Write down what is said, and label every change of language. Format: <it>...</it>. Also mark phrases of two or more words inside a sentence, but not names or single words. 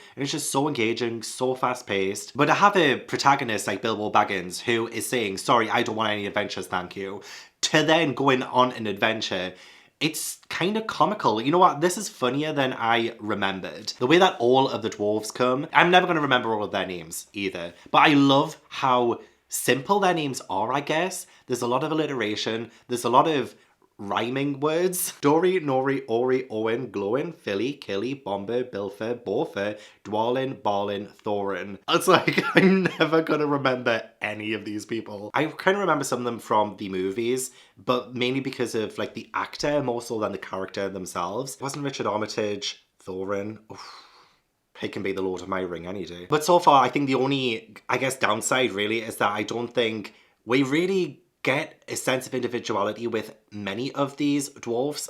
<en>And it's just so engaging, so fast paced. But to have a protagonist like Bilbo Baggins who is saying, sorry, I don't want any adventures, thank you, to then going on an adventure It's kind of comical. You know what? This is funnier than I remembered. The way that all of the dwarves come, I'm never going to remember all of their names either. But I love how simple their names are, I guess. There's a lot of alliteration. There's a lot of rhyming words. Dory, Nori, Ori, Owen, Glowin, Philly, Killy, Bomber, Bilfer, Borfer, Dwalin, Barlin, Thorin. It's like, I'm never gonna remember any of these people. I kind of remember some of them from the movies, but mainly because of like the actor more so than the character themselves. It wasn't Richard Armitage, Thorin. Oof. He can be the Lord of my Ring any day. But so far, I think the only, I guess, downside really is that I don't think we really get a sense of individuality with many of these dwarfs.</en>